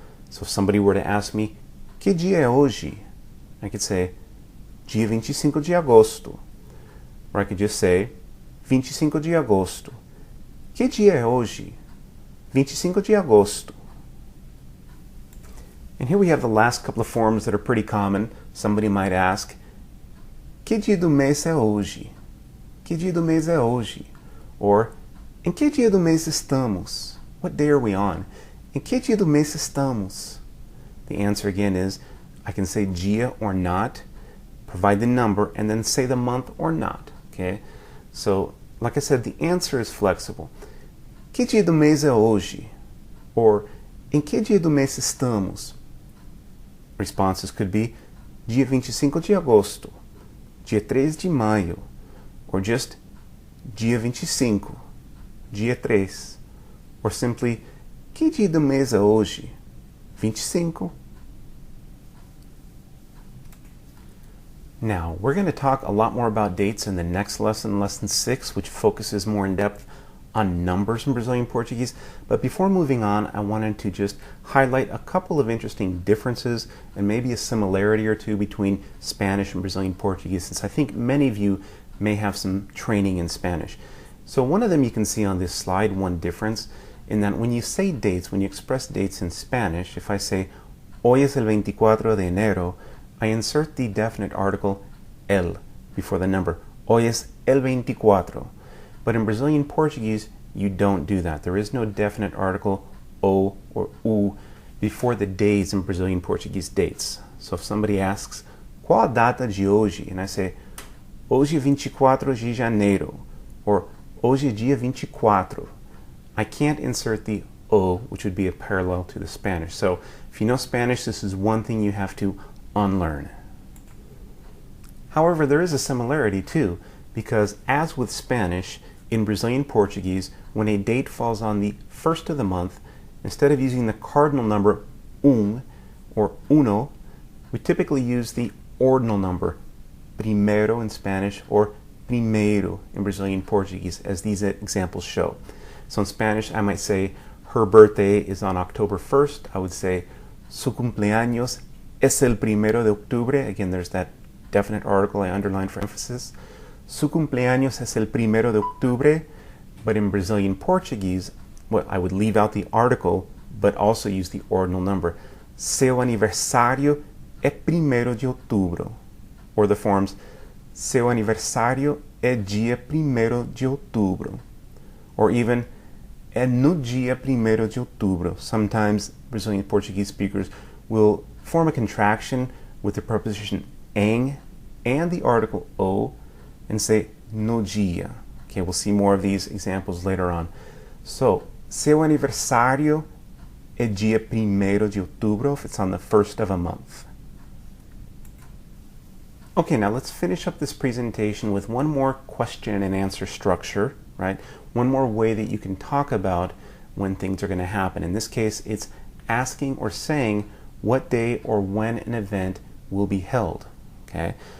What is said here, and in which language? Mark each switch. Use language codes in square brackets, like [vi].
[en] So if somebody were to ask me, [pt] que dia é hoje? [en] I could say, [pt] dia 25 de agosto. [en] Or I could just say, [pt] 25 de agosto. Que dia é hoje? 25 de agosto. [en] And here we have the last couple of forms that are pretty common. Somebody might ask, [pt] que dia do mês é hoje? Que dia do mês é hoje? Or, em que dia do mês estamos? [en] What day are we on? [pt] Em que dia do mês estamos? [en] The answer again is, I can say dia or not, provide the number, and then say the month or not. Okay? So, like I said, the answer is flexible. [pt] Que dia do mês é hoje? Or, em que dia do mês estamos? [en] Responses could be [pt] dia 25 de agosto, dia 3 de maio, [en] or just [pt] dia 25, dia 3, [en] or simply, [pt] que dia do mês é hoje? 25. [en] Now, we're going to talk a lot more about dates in the next lesson, lesson 6, which focuses more in depth on numbers in Brazilian Portuguese. But before moving on, I wanted to just highlight a couple of interesting differences and maybe a similarity or two between Spanish and Brazilian Portuguese, since I think many of you may have some training in Spanish. So one of them you can see on this slide, one difference, in that when you say dates, when you express dates in Spanish, if I say, [es] hoy es el 24 de enero, [en] I insert the definite article el before the number. [es] Hoy es el 24. [en] But in Brazilian Portuguese, you don't do that. There is no definite article o or u before the days in Brazilian Portuguese dates. So if somebody asks, [pt] qual a data de hoje? [en] And I say, [pt] hoje 24 de janeiro, or hoje dia 24. [en] I can't insert the o, which would be a parallel to the Spanish. So if you know Spanish, this is one thing you have to unlearn. However, there is a similarity too, because as with Spanish, in Brazilian Portuguese, when a date falls on the first of the month, instead of using the cardinal number or uno, we typically use the ordinal number primero in Spanish or primeiro in Brazilian Portuguese, as these examples show. So in Spanish, I might say her birthday is on October 1st. I would say [es] su cumpleaños es el primero de octubre. [en] Again, there's that definite article I underlined for emphasis. [es] Su cumpleaños es el primero de octubre. [en] But in Brazilian Portuguese, well, I would leave out the article, but also use the ordinal number. [pt] Seu aniversário é primero de outubro. [en] Or the forms, [pt] seu aniversário é dia primero de outubro. [en] Or even, [pt] é no dia primero de outubro. [en] Sometimes Brazilian Portuguese speakers will form a contraction with the preposition em and the article o and say no dia. Okay, we'll see more of these examples later on. So, [pt] seu aniversário é dia primeiro de outubro [en] if it's on the first of a month. Okay, now let's finish up this presentation with one more question and answer structure, right? One more way that you can talk about when things are going to happen. In this case, it's asking or saying what day or when an event will be held, okay?